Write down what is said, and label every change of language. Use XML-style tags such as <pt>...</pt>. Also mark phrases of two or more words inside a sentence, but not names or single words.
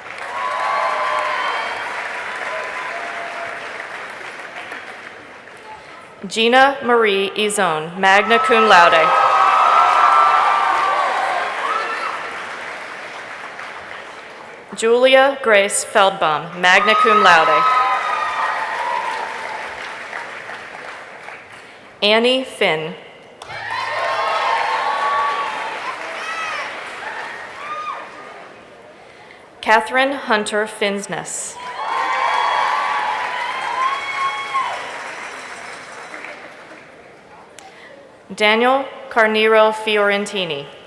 <en>Gina Marie Izone,</en> <la>magna cum laude.</la> <en>Julia Grace Feldbaum,</en> <la>magna cum laude.</la> <en>Annie Finn. Catherine Hunter Finsness. Daniel Carnero Fiorentini.</en>